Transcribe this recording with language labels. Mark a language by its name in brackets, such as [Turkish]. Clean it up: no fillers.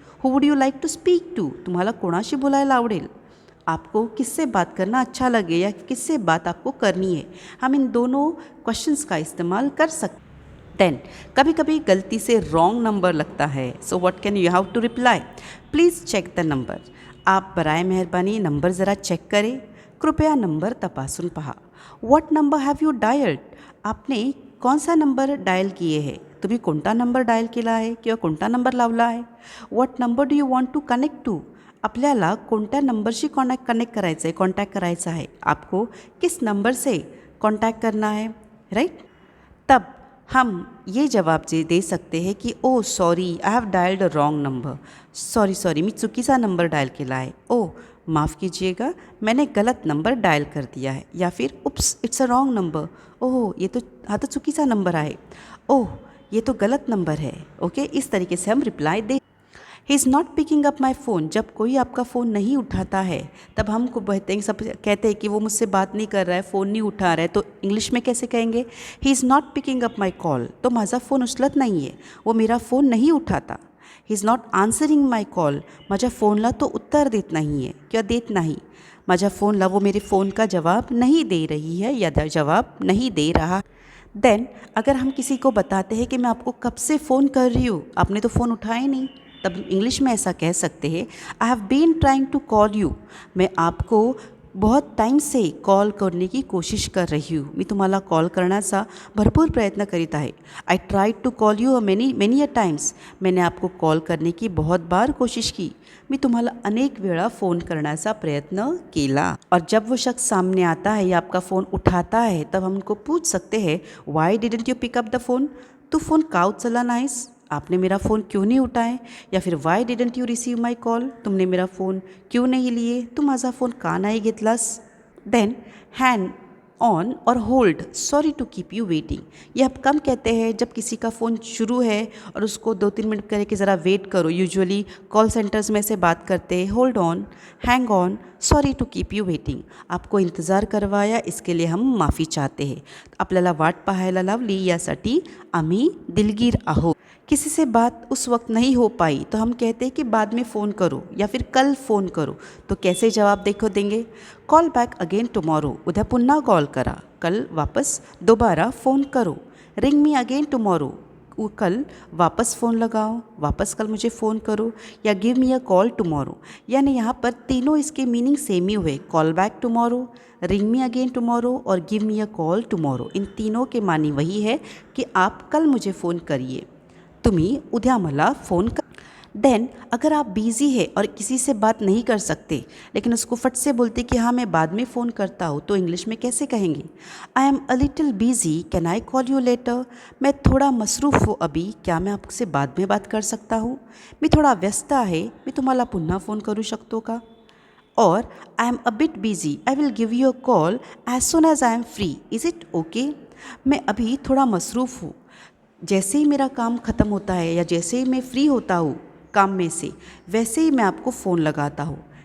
[English] who would you like to speak to, [Marathi] तुम्हाला कोणाशी बोलायला आवडेल, [Hindi] आपको किससे बात करना अच्छा लगे या किससे बात आपको करनी है. हम इन दोनों क्वेश्चंस का इस्तेमाल कर सकते. देन कभी कभी गलती से रॉन्ग नंबर लगता है, [English] so what can you have to reply, please check the number, [Hindi] आप बराए मेहरबानी नंबर ज़रा चेक करें, [Marathi] कृपया नंबर तपासून पहा. [English] what number have you dialled, [Hindi] आपने कौन सा नंबर डायल किए है, [Marathi] तुम्ही कोणता नंबर डायल केला आहे किंवा कोणता नंबर लावला आहे. [English] what number do you want to connect to, [Marathi] आपल्याला कोणत्या नंबरशी कनेक्ट करायचं आहे, कॉन्टॅक्ट करायचा आहे, [Hindi] आपको किस नंबर से कॉन्टैक्ट करना है. राइट, तब हम ये जवाब दे सकते हैं कि [English] oh sorry I have dialled a wrong number, [Marathi] sorry मी चुकीचा नंबर डायल केला आहे, [Hindi] ओ माफ़ कीजिएगा मैंने गलत नंबर डायल कर दिया है. या फिर [English] oops it's a wrong number, [Hindi] ओह ये तो हाँ [Marathi] तो चुकीचा नंबर आहे, [Hindi] ओह ये तो गलत नंबर है. ओके इस तरीके से हम reply दे. [English] he is not picking up my phone, [Hindi] जब कोई आपका फ़ोन नहीं उठाता है तब हमको कहते हैं कि वो मुझसे बात नहीं कर रहा है, फ़ोन नहीं उठा रहा है, तो इंग्लिश में कैसे कहेंगे, [English] he is not picking up my call, [Marathi] तो माझा फ़ोन उचलत [Hindi] नहीं है, वो मेरा फ़ोन नहीं उठाता. [English] he is not answering my call, [Marathi] माझ्या फ़ोनला तो उत्तर देत नाही आहे किंवा देत नाही, माझ्या फ़ोनला [Hindi] वो मेरे फ़ोन का जवाब नहीं दे रही है या जवाब नहीं दे रहा. देन अगर हम किसी को बताते हैं कि मैं आपको कब से फ़ोन कर रही हूँ, आपने तो फ़ोन उठाया नहीं, तब इंग्लिश में ऐसा कह सकते हैं [English] I have been trying to call you, [Hindi] मैं आपको बहुत टाईम से कॉल करने की कोशिश कर रही हूँ. [Marathi] मी तुम्हाला कॉल करण्याचा भरपूर प्रयत्न करीत आहे. [English] I tried to call you many a times. [Hindi] मैंने आपको कॉल करने की बहुत बार कोशिश की. [Marathi] मी तुम्हाला अनेक वेळा फ़ोन करण्याचा प्रयत्न केला. [Hindi] और जब वो शख्स सामने आता है या आपका फ़ोन उठाता है तब हम उनको पूछ सकते हैं, [English] Why didn't you pick up the phone. [Marathi] Tu phone का उचलला नाहीस, [Hindi] आपने मेरा फ़ोन क्यों नहीं उठाए. या फिर [English] why didn't you receive my call, [Hindi] तुमने मेरा फ़ोन क्यों नहीं लिए, [Marathi] तू माझा फ़ोन का नाही घेतलास. [English] Then hang on or hold sorry to keep you waiting. [Hindi] ये आप कम कहते हैं जब किसी का फ़ोन शुरू है और उसको 2-3 मिनट करे कि ज़रा वेट करो. यूजुअली कॉल सेंटर्स में से बात करते हैं. [English] Hold on, hang on, sorry to keep you waiting. [Hindi] आपको इंतज़ार करवाया इसके लिए हम माफ़ी चाहते हैं. [Marathi] आपल्याला वाट पाहायला लावली यासाठी आम्ही दिलगीर आहोत. [Hindi] किसी से बात उस वक्त नहीं हो पाई तो हम कहते हैं कि बाद में फ़ोन करो या फिर कल फ़ोन करो. तो कैसे जवाब देंगे. [English] call back again tomorrow, [Marathi] उद्या पुन्हा कॉल करा. [Hindi] कल वापस दोबारा फ़ोन करो. [English] ring me again tomorrow, [Hindi] कल वापस फ़ोन लगाओ, वापस कल मुझे फ़ोन करो. या [English] Give me a call tomorrow. [Hindi] यानी यहाँ पर तीनों इसके मीनिंग सेम ही हुए. [English] Call back tomorrow, ring me again tomorrow और give me a call tomorrow. [Hindi] इन तीनों के मानी वही है कि आप कल मुझे फ़ोन करिए, [Marathi] तुम्ही उद्या मला फ़ोन कर. [Hindi] देन अगर आप बिज़ी है और किसी से बात नहीं कर सकते लेकिन उसको फट से बोलते कि हाँ मैं बाद में फ़ोन करता हूँ, तो इंग्लिश में कैसे कहेंगे. [English] I am a little busy, can I call you later. [Hindi] मैं थोड़ा मसरूफ़ हूँ अभी, क्या मैं आपसे बाद में बात कर सकता हूँ. [Marathi] मी थोडा व्यस्त आहे, मी तुम्हाला पुन्हा फ़ोन करू शकतो का. [English] और I am a bit busy, I will give you a call as soon as I am free, is it okay. [Hindi] मैं अभी थोड़ा मसरूफ़ हूँ, जैसे ही मेरा काम ख़त्म होता है या जैसे ही मैं फ्री होता हूँ काम में से, वैसे ही मैं आपको फ़ोन लगाता हूँ.